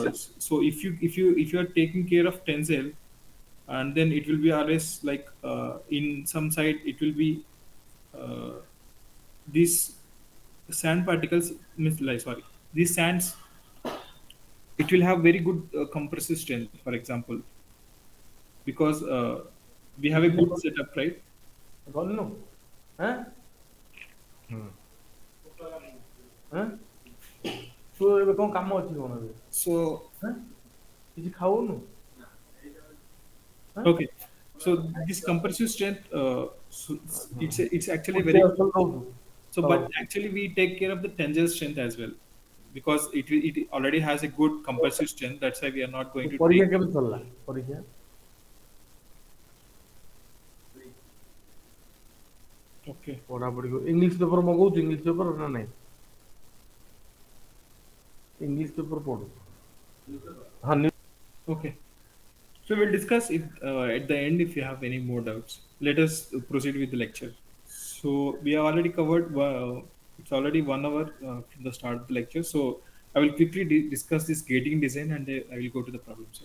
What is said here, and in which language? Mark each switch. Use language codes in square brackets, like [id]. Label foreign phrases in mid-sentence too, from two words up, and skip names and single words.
[en] So if you are taking care of tensile, and then it will be always like in some side it will be uh, these sand particles means like sorry these sands, it will have very good compressive strength, for example, because we have a good setup, right? [or] ଗଲୁନୁ ହଁ ହଁ ତୁ ଏବେ କ'ଣ କାମ ଅଛି କ'ଣ ଏବେ [en] So [or] ହଁ କିଛି ଖାଉନୁ ହଁ [en] okay, so this compressive strength, it's actually [or] ଗୋଟେ [en] very good. [or] ଅସଲ ରହୁଛୁ [en] So, [or] ହଉ [en] but actually, we take care of the tensile strength as well because it already has a good compressive strength. That's why we are not going to [or] ପରୀକ୍ଷା [en] take. [or] କେବେ ସରିଲା ପରୀକ୍ଷା [en] Okay. [or] ପଢ଼ାପଢ଼ି [en] English paper [or] ମଗଉଛୁ [en] English paper [or] ନା ନାହିଁ [en] English paper [or] ପଢ଼ୁ ହଁ [en] Okay. So we'll discuss it at the end if you have any more doubts. Let us proceed with the lecture. So we have already covered. It's already 1 hour from the start of the lecture. So I I will quickly discuss this gating design, and I will go to the problems.